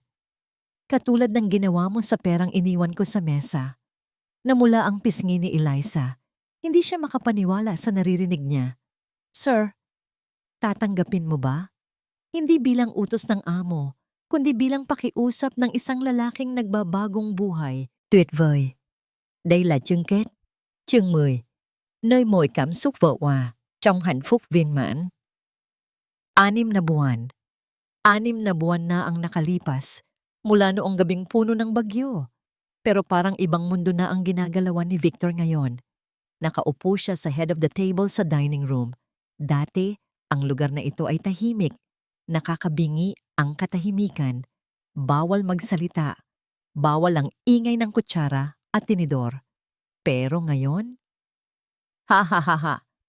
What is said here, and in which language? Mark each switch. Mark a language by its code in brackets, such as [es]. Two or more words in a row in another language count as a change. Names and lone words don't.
[tl] Katulad ng ginawa mo sa perang iniwan ko sa mesa. Namula ang pisngi ni Eliza. Hindi siya makapaniwala sa naririnig niya. Sir, tatanggapin mo ba? Hindi bilang utos ng amo, kundi bilang pakiusap ng isang lalaking nagbabagong buhay. [vi] Tuyệt vời. Đây là chương kết. Chương 10. Nơi mọi cảm xúc vỡ hòa, trong hạnh phúc viên mãn. [tl] 6 na buwan. 6 na buwan na ang nakalipas mula noong gabing puno ng bagyo. Pero parang ibang mundo na ang ginagalawan ni Victor ngayon. Nakaupo siya sa [en] head of the table [tl] sa [en] dining room. [tl] Dati, ang lugar na ito ay tahimik. Nakakabingi ang katahimikan. Bawal magsalita. Bawal ang ingay ng kutsara at tinidor. Pero ngayon? Ha ha ha ha.